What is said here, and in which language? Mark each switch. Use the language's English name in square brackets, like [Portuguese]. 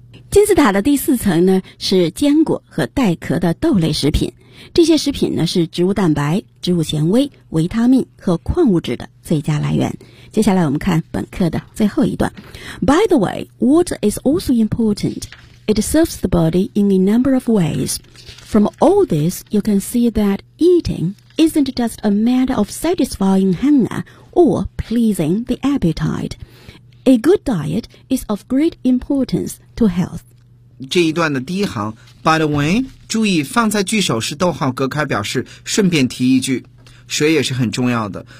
[Chinese] 金字塔的第四层呢，是坚果和带壳的豆类食品。这些食品呢，是植物蛋白、植物纤维、维他命和矿物质的最佳来源。接下来我们看本课的最后一段。 [English] By the way, water is also important. It serves the body in a number of ways. From all this, you can see that eating isn't just a matter of satisfying hunger or pleasing the appetite. A good diet is of great importance to health. [Chinese] 这一段的第一行 By the way, 注意放在句首是逗号隔开，表示顺便提一句，水也是很重要的。